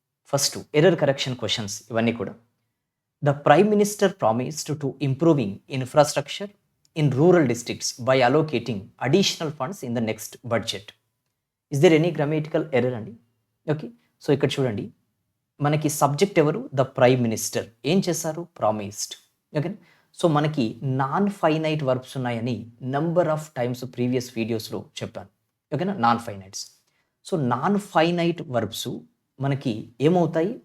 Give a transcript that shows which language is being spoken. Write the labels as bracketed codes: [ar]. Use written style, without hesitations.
[te] First error correction questions ఇవన్నీ కూడా. [en] The Prime Minister promised to improving infrastructure in rural districts by allocating additional funds in the next budget. Is there any grammatical error అండి? [te] Okay, so ఇక్కడ చూడండి, మనకి subject ఎవరు? The prime minister. ఏం చేశారు? Promised. Okay, so మనకి non finite verbs ఉన్నాయని number of times previous వీడియోస్లో చెప్పాను. ఓకేనా, non ఫైనైట్స్. So non finite verbs మనకి ఏమవుతాయి?